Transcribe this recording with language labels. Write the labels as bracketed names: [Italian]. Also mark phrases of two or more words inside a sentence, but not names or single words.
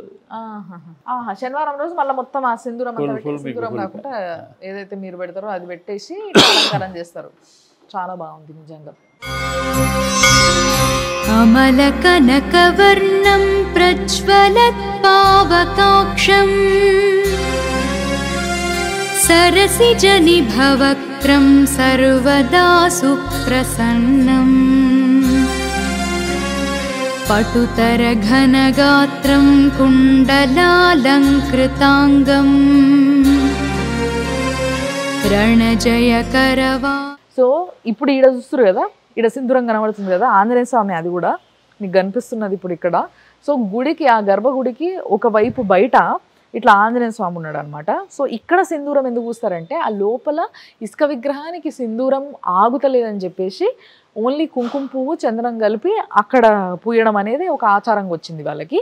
[Telugu] అది శనివారం రోజు మళ్ళీ మొత్తం ఆ సింధూరం కాకుండా ఏదైతే మీరు పెడతారో అది పెట్టేసి అలంకారం చేస్తారు. చాలా బాగుంది నిజంగా. [Sanskrit] అమలకనకవర్ణం ప్రజ్వలత్ పావకాక్షం सरसिजनिभवक्त्रं सर्वदा सुप्रसन्नम् पटुतरघनगात्रं कुण्डलालङ्कृताङ्गम् रणजयकरवा. [Telugu] సో ఇప్పుడు ఈడ చూస్తారు కదా, ఈడ సింధూరం కనబడుతుంది కదా, ఆంజనేయ స్వామి అది కూడా మీకు కనిపిస్తున్నది ఇప్పుడు ఇక్కడ. సో గుడికి, ఆ గర్భగుడికి ఒకవైపు బయట ఇట్లా ఆంజనేయ స్వామి ఉన్నాడు అనమాట. సో ఇక్కడ సింధూరం ఎందుకు పూస్తారంటే ఆ లోపల ఇసుక విగ్రహానికి సింధూరం ఆగుతలేదని చెప్పేసి ఓన్లీ కుంకుమ పువ్వు చంద్రం కలిపి అక్కడ పూయడం అనేది ఒక ఆచారంగా వచ్చింది వాళ్ళకి.